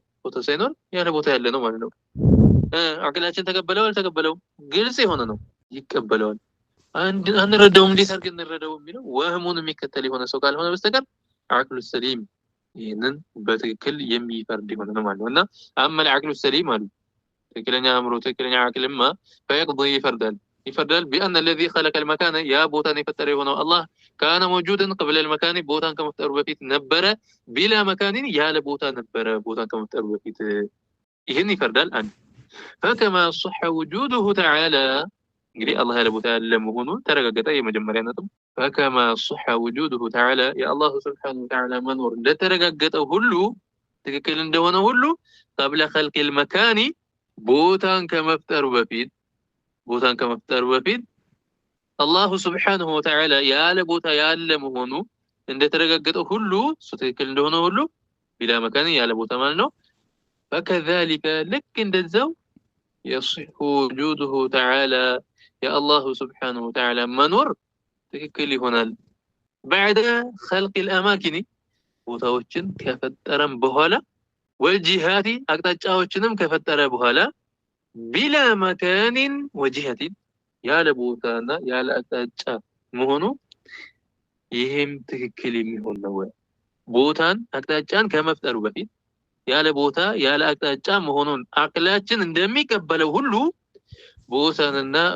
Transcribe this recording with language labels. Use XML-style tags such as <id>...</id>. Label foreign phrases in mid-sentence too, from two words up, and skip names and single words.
<am>ቦታ ሳይኖር ያለ ቦታ ያለ ነው ማለት ነው። አቅላችን ተቀበለው አልተቀበለው ግልጽ የሆነ ነው፣ ይቀበለዋል። አንረዳውም፣ እንዴት አድርገን እንረዳው የሚለው ወህሙን የሚከተል የሆነ ሰው ካልሆነ በስተቀር</am> <ar>العقل السليم</ar> <am>ይህንን በትክክል የሚፈርድ የሆነ ነው ማለት ነው። እና አመል</am> <ar>العقل السليم</ar> <am>አሉ ትክክለኛ አእምሮ ትክክለኛ አቅልማ فيقضي ይፈርዳል</am> <ar>بأن الذي خلق المكان</ar> <am>ያ ቦታን የፈጠረ የሆነው አላህ</am> <ar>كان موجودا قبل المكان</ar> <am>ቦታን ከመፍጠሩ በፊት ነበረ</am> <ar>بلا مكان</ar> <am>ያለ ቦታ ነበረ ቦታን ከመፍጠሩ በፊት ይሄን ይፈርዳል። አንድ</am> <ar>فكما صح وجوده تعالى</ar> <am>እንግዲህ አላህ ያለ ቦታ ያለ መሆኑን ተረጋገጠ። የመጀመሪያ ነጥብ</am> <ar>فكما صح وجوده تعالى</ar> <am>የአላህ</am> <ar>سبحانه وتعالى</ar> <am>መኖር እንደተረጋገጠው ሁሉ ትክክል እንደሆነ ሁሉ</am> <ar>قبل خلق المكان</ar> <am>ቦታን ከመፍጠሩ በፊት አላህ</am> <ar>سبحانه وتعالى</ar> <am>ያለ ቦታ ያለ መሆኑ እንደተረጋገጠው ሁሉ እሱ ትክክል እንደሆነ ሁሉ</am> <ar>بلا مكان</ar> <am>ያለ ቦታ ማለት ነው። فكذلك ልክ እንደዛው</am> <ar>يصح وجوده تعالى يا الله سبحانه وتعالى منور</ar> <am>ትክክል ይሆናል</am> <ar>بعد خلق الاماكن</ar> <am>ቦታዎችን ከፈጠረም በኋላ والجهات አቅጣጫዎችንም ከፈጠረ በኋላ</am> <ar>بلا مكان وجهة</ar> <am>ያለ ቦታና ያለ አቅጣጫ መሆኑ ይሄም ትክክል የሚሆን ነው። ቦታን አቅጣጫን ከመፍጠሩ በፊት ያለ ቦታ ያለ አቅጣጫ መሆኑን አቅላችን እንደሚቀበለው ሁሉ ቦታንና</am>